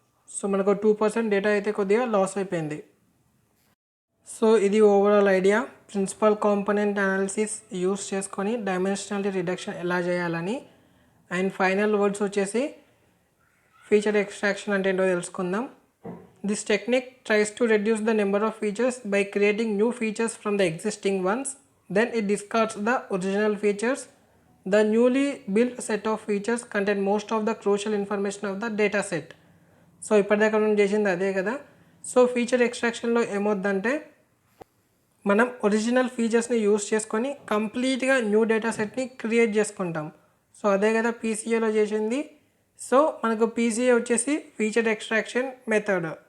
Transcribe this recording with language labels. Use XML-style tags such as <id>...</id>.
<te>So మనకు 2% data అయితే కొద్దిగా లాస్ అయిపోయింది. సో ఇది overall idea. Principal component analysis use చేసుకొని డైమెన్షనాలిటీ రిడక్షన్ ఎలా చేయాలని. అండ్ ఫైనల్ వర్డ్స్ వచ్చేసి ఫీచర్ ఎక్స్ట్రాక్షన్ అంటే ఏంటో తెలుసుకుందాం.</te> <en>This technique tries to reduce the number of features by creating new features from the existing ones. Then it discards the original features. The newly built set of features contain most of the crucial information of the data set.</en> <te>So ఇప్పటిదాకా మనం చేసింది అదే కదా. So feature ఎక్స్ట్రాక్షన్లో ఏమవుద్దంటే మనం original ఫీచర్స్ని use చేసుకొని కంప్లీట్గా new data సెట్ని create చేసుకుంటాం. సో అదే కదా పీసీఏలో చేసింది. సో మనకు పీసీఏ వచ్చేసి ఫీచర్ ఎక్స్ట్రాక్షన్ మెథడ్.</te>